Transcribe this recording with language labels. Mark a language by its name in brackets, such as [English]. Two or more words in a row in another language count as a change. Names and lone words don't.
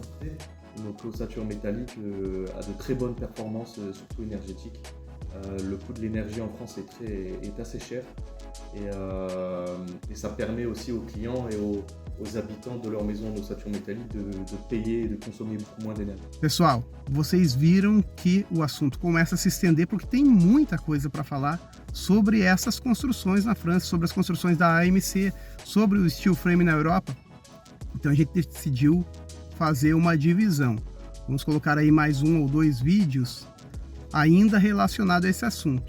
[French] Donc l'ossature métallique a de très bonnes performances, surtout énergétiques. Le coût de l'énergie en France est assez cher et ça permet aussi aux clients et aux habitants de leur maison en ossature métallique de payer e de consommer beaucoup moins d'énergie. [Portuguese] Pessoal, vocês viram que o assunto começa a se estender porque tem muita coisa para falar sobre essas construções na França, sobre as construções da AMC, sobre o [English] steel frame [Portuguese] na Europa. Então a gente decidiu fazer uma divisão. Vamos colocar aí mais 1 ou 2 vídeos ainda relacionado a esse assunto.